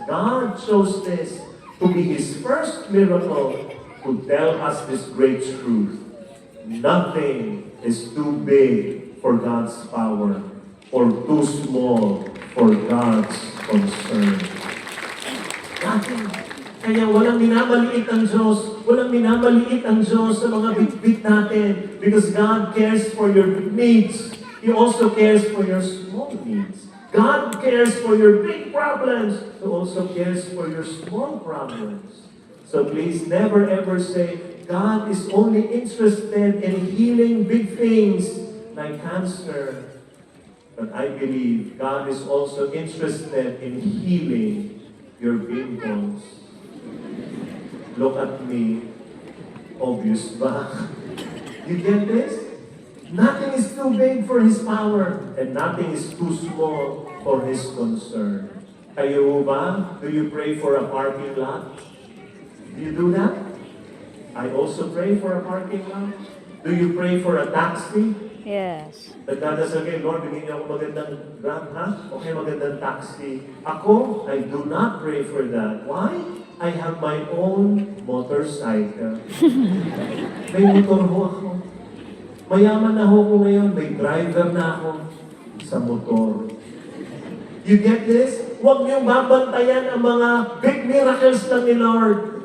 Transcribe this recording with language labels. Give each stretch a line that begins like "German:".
English: God chose this to be His first miracle to tell us this great truth. Nothing is too big for God's power or too small for God's concern. Nothing.
Filipino: Kaya walang minamaliit ang Diyos. Walang minamaliit ang Diyos sa mga bit-bit natin.
English: Because God cares for your big needs. He also cares for your small needs. God cares for your big problems. He also cares for your small problems. So please never ever say, God is only interested in healing big things like cancer. But I believe God is also interested in healing your pimples. Look at me. Obvious ba? You get this? Nothing is too big for His power, and nothing is too small for His concern.
Filipino: Kayo ba?
English: Do you pray for a parking lot? Do you do that? I also pray for a parking lot. Do you pray for a taxi? Yes.
Filipino: Nagdadasal kayo, Lord, bigyan niyo ako magandang grab, ha? Okay, magandang taxi.
English: Ako, I do not pray for that. Why? I have my own motorcycle.
Filipino: May motor ho ako. Mayaman na ho ko ngayon, may driver na ako sa motor.
English: You get this?
Filipino: Huwag niyong babantayan ang mga big miracles lang ni Lord.